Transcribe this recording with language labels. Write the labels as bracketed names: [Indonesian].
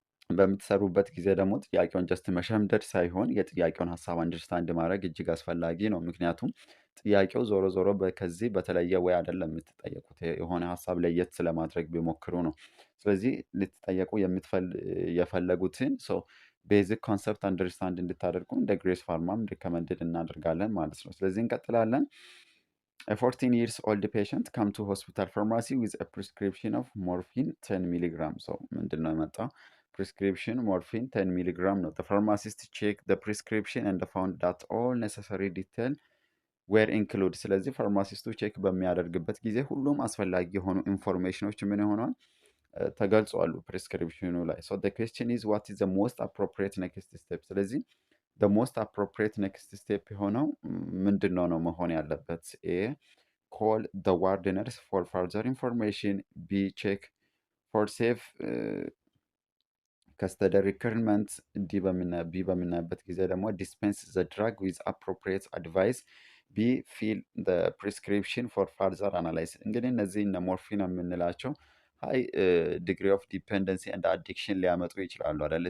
[Amharic] በምትሰሩበት ጊዜ ደግሞ ጥያቄውን ጀስት መሸምደድ ሳይሆን የጥያቄውን ሀሳብ አንደርስታንድ ማድረግ እጅግ አስፈላጊ ነው። ምክንያቱም ጥያቄው ዞሮ ዞሮ ከዚህ በተለየ ወይ አይደለም የምትጠየቁት፣ የሆነ ሀሳብ ለየት ስለማድረግ ቢሞክሩ ነው። ስለዚህ ልትጠየቁ የፈለጉትን ቤዚክ ኮንሰፕት አንደርስታንድ እንድታደርጉ እንደ ግሬስ ፋርማም ሪከመንድድ እናደርጋለን ማለት ነው። ስለዚህ እንቀጥላለን። [English] A 14 years old patient come to hospital pharmacy with a prescription of morphine 10 milligram. [Amharic] ምንድን ነው የመጣው? [English] Prescription morphine 10 milligram ነው። The pharmacist checked the prescription and found that all necessary detail were included. [Amharic] ስለዚህ ፋርማሲስቱ ቼክ በሚያደርግበት ጊዜ ሁሉም አስፈላጊ የሆኑ ኢንፎርሜሽኖች ምን ሆኗል ተገልጿሉ ፕሪስክሪፕሽኑ ላይ። [English] So the question is what is the most appropriate next step? [Amharic] ስለዚህ [English] the most appropriate next step [Amharic] የሆነው ምንድን ነው መሆን ያለበት? [English] A call the ward nurse for further information. B check for safe custody requirement. [Amharic] ቢ በምናይበት ጊዜ ደግሞ [English] dispense the drug with appropriate advice. ቢ fill the prescription for further analysis. [Amharic] እንግዲህ እነዚህ እነ ሞርፊን የምንላቸው ሃይ ዲግሪ ኦፍ ዲፔንደንሲ እንደ አዲክሽን ሊያመጡ ይችላሉ አይደል?